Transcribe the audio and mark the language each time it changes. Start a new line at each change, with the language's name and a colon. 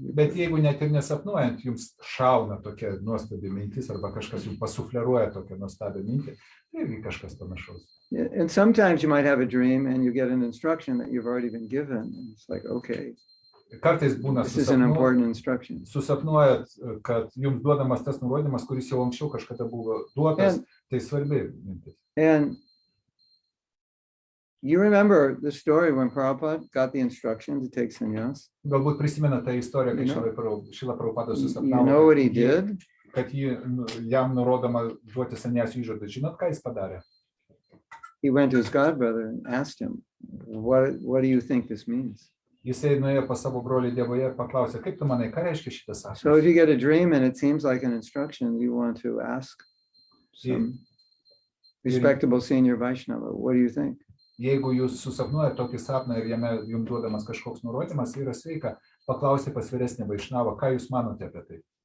Lithuanian: Bet jeigu net ir nesapnuojant, jums šauna tokia nuostabi mintis, arba kažkas jums pasufleruoja tokią nuostabią mintį, tai irgi kažkas panašaus.
English: Yeah, and sometimes you might have a dream and you get an instruction that you've already been given. And it's like, okay,
Lithuanian: Kartais būna
English: this is an important instruction.
Lithuanian: susapnuojat, kad jums duodamas tas nurodymas, kuris jau anksčiau kažkada buvo duotas, tai svarbi mintis.
English: And you remember the story when Prabhupada got the instruction to take sannyas?
Lithuanian: Galbūt prisimena tą istoriją, kai Šrila Prabhupada
English: You know
Lithuanian: susapnavo,
English: what he did?
Lithuanian: kad jam nurodoma duoti sannyasų įžadą. Žinot, ką jis padarė?
English: He went to his godbrother and asked him, what do you think this means?
Lithuanian: Jisai nuėjo pas savo brolį Dievoje ir paklausė, kaip tu manai, ką reiškia šitas
English: So
Lithuanian: sakinys?
English: if you get a dream and it seems like an instruction, you want to ask some respectable senior Vaishnava, what do you think?
Lithuanian: Jeigu jūs susapnuojat tokį sapną ir jame jums duodamas kažkoks nurodymas, yra sveika paklausti pas vyresnį Vaišnavą, ką jūs manote apie tai?